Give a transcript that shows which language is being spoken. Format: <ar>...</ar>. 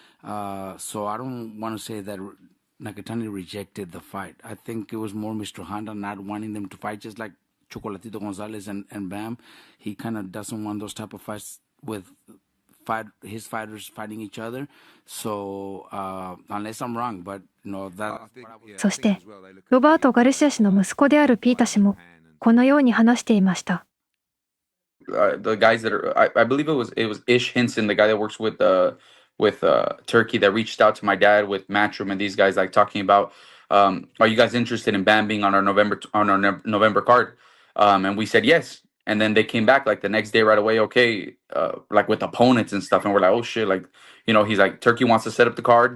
<en>So I don't want to say that Nakatani rejected the fight. I think it was more Mr. Honda not wanting them to fight, just like Chocolatito Gonzalez and Bam. He kind of doesn't want those type of fights with his fighters fighting each other. So, unless I'm wrong, but that.</en> <ja>そして、ロバート・ガルシア氏の息子であるピータ氏もこのように話していました。</ja> <en>The guys that are, I believe it was Ish Hinson, the guy that works with Turkey, that reached out to my dad with Matchroom and these guys, like talking about, are you guys interested in Bam being on our November card? And we said yes. And then they came back like the next day right away, okay, like with opponents and stuff. And we're like, oh shit, like, he's like, Turkey wants to set up the card.</en>